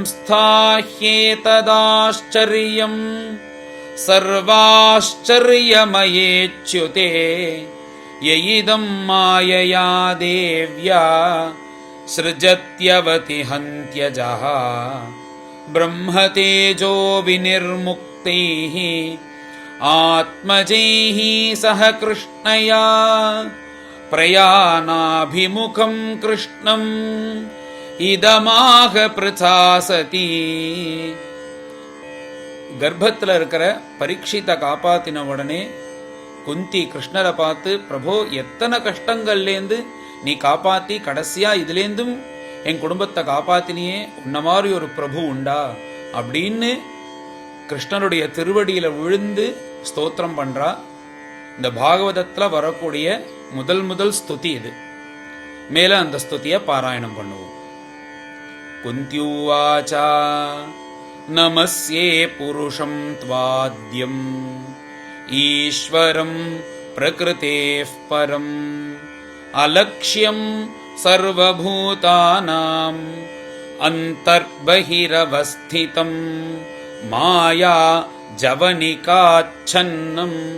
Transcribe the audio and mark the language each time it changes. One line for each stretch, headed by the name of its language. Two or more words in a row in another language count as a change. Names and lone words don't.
Sanskrit: स्थाह्येतदाश्चर्यं सर्वाश्चर्यमयेच्युते ययिदं मायया देव्या सृजत्यवतिहन्त्यजः ब्रह्मतेजो विनिर्मुक्तैः आत्मजैः सह कृष्णया प्रयाणाभिमुखं कृष्णम् इदमाक प्रशासति.
Tamil: கர்ப்பத்தில் இருக்கிற பரீட்சித்தை காப்பாத்தின உடனே குந்தி கிருஷ்ணரை பார்த்து, பிரபோ எத்தனை கஷ்டங்கள்லேருந்து நீ காப்பாத்தி கடைசியா இதுலேருந்தும் என் குடும்பத்தை காப்பாத்தினியே, உன்ன மாதிரி ஒரு பிரபு உண்டா அப்படின்னு கிருஷ்ணனுடைய திருவடியில விழுந்து ஸ்தோத்திரம் பண்றா. இந்த பாகவதத்துல வரக்கூடிய முதல் ஸ்துதி இது. மேல அந்த ஸ்துதியை பாராயணம் பண்ணுவோம்.
Sanskrit: कुन्त्युवाच नमस्ये पुरुषं त्वाद्यम् ईश्वरं प्रकृतेः परम् अलक्ष्यं सर्वभूतानाम् अन्तर्बहिरवस्थितं माया जवनिकाच्छन्नम्